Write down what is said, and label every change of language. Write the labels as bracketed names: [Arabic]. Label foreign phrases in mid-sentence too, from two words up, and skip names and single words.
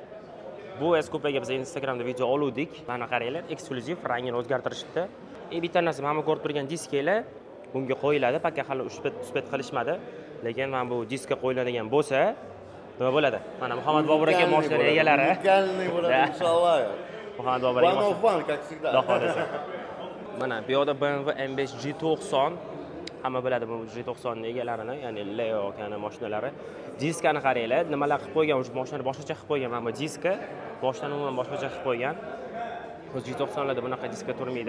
[Uzbek] Bu S-Coupe'ga biz Instagramda video oluvdik. Mana qaranglar, eksklyuziv rangini o'zgartirishibdi. Bitta narsa, mana ko'rib turgan disklar bunga qo'yiladi. Pakka hali uspet qilishmadi. Lekin mana bu diskga qo'yiladigan bo'lsa, nima bo'ladi? Mana Muhammad Bobur aka mashina egalari. Unikальный bo'ladi inshaalloh. Muhammad Bobur aka. [English] One of one, [Russian] как всегда. [Uzbek] Xudo xolasa. Mana bu yoqda BMW M5 G90 hamma biladi bu G90 ning egalarini, ya'ni Leo kana mashinalari. Diskani qaranglar, nimalar qilib qo'ygan, o'sha mashinani boshqacha qilib qo'ygan. Mana bu diska boshdan umuman boshqacha qilib qo'ygan. O'z G90larda bunaqa diska turmaydi.